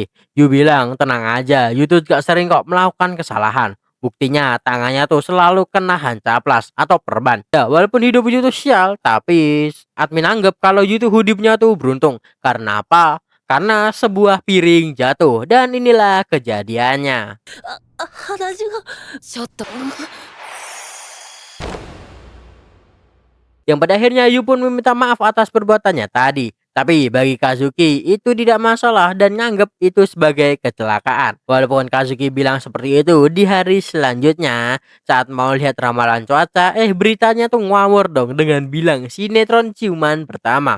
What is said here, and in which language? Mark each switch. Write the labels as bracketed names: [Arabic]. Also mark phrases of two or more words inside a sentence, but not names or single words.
[Indonesian] Yu bilang tenang aja, Yu tuh juga sering kok melakukan kesalahan. Buktinya tangannya tuh selalu kena hancaplas atau perban. Ya walaupun hidup Yu tuh sial, tapi admin anggap kalau Yu tuh hidupnya tuh beruntung. Karena apa? Karena sebuah piring jatuh dan inilah kejadiannya. [Japanese] 鼻血がちょっと [Indonesian] Yang pada akhirnya Yu pun meminta maaf atas perbuatannya tadi. Tapi bagi Kazuki itu tidak masalah dan nganggep itu sebagai kecelakaan. Walaupun Kazuki bilang seperti itu di hari selanjutnya saat mau lihat ramalan cuaca, beritanya tuh ngawur dong dengan bilang sinetron ciuman pertama.